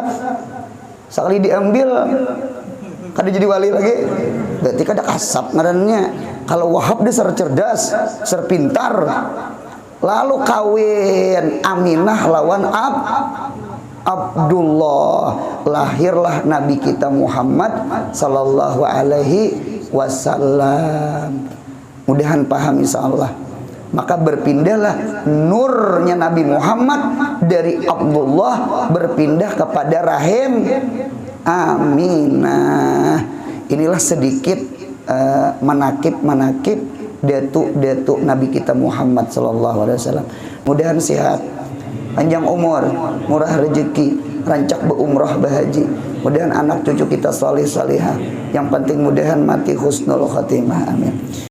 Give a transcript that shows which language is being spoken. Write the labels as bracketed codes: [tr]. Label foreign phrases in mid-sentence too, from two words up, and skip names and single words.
[bjn] Sekali diambil kada jadi wali lagi. Berarti kada kasap ngarannya. Kalau Wahab dia ser cerdas, ser pintar. Lalu kawin Aminah lawan Abdullah, lahirlah Nabi kita Muhammad [ar] صلى الله عليه وسلم. [bjn] Mudahan paham insyaallah. Maka berpindahlah nurnya Nabi Muhammad dari Abdullah berpindah kepada rahim Aminah. Inilah sedikit manakib datuk Nabi kita Muhammad [ar] صلى الله عليه وسلم. [bjn] Mudahan sehat, panjang umur, murah rezeki, rancak berumrah bahaji. Mudahan anak cucu kita saleh salihah. Yang penting mudahan mati [ar] حسن الخاتمة. [bjn] Amin.